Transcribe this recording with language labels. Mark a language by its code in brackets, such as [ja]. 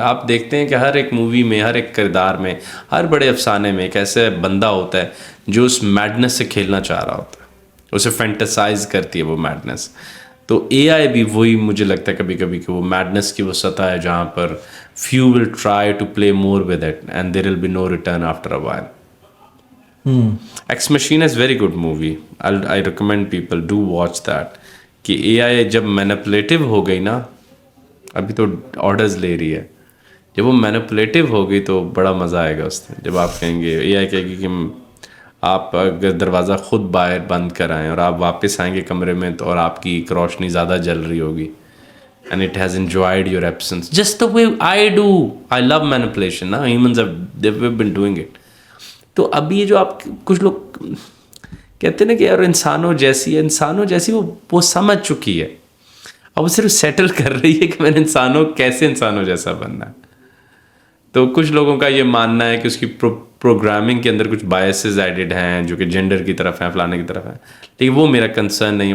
[ur] آپ دیکھتے ہیں کہ ہر ایک مووی میں, ہر ایک کردار میں, ہر بڑے افسانے میں ایک ایسا بندہ ہوتا ہے جو اس میڈنس سے کھیلنا چاہ رہا ہوتا ہے, اسے فینٹیسائز کرتی ہے وہ میڈنس. تو اے آئی بھی وہی مجھے لگتا ہے کبھی کبھی کہ وہ میڈنس کی وہ سطح ہے جہاں پر [en] few will try to play more with it and there will be no return after a while. Ex Machina is very good movie. I recommend people do watch that. [ur] کہ اے آئی جب مینپولیٹو ہو گئی نا, ابھی تو آرڈرز لے رہی ہے, جب وہ مینپولیٹو ہو گئی تو بڑا مزہ آئے گا اس میں. جب آپ کہیں گے, اے آئی کہے گی کہ آپ اگر دروازہ خود باہر بند کرائیں اور آپ واپس آئیں گے کمرے میں تو اور آپ کی روشنی زیادہ جل رہی ہوگی, [en] and it has enjoyed your absence just the way I do. I love manipulation. Now humans they've been doing it. [ur] تو ابھی یہ جو آپ کچھ لوگ کہتے ہیں نا کہ یار انسانوں جیسی ہے, انسانوں جیسی وہ سمجھ چکی ہے, اب وہ صرف سیٹل کر رہی ہے کہ میں نے کیسے انسانوں جیسا بننا ہے. تو کچھ لوگوں کا یہ ماننا ہے کہ اس کی پروگرامنگ کے اندر کچھ بائسز ایڈڈ ہیں جو کہ جینڈر کی طرف ہیں, فلانے کی طرف ہیں, لیکن وہ میرا کنسرن نہیں ہے.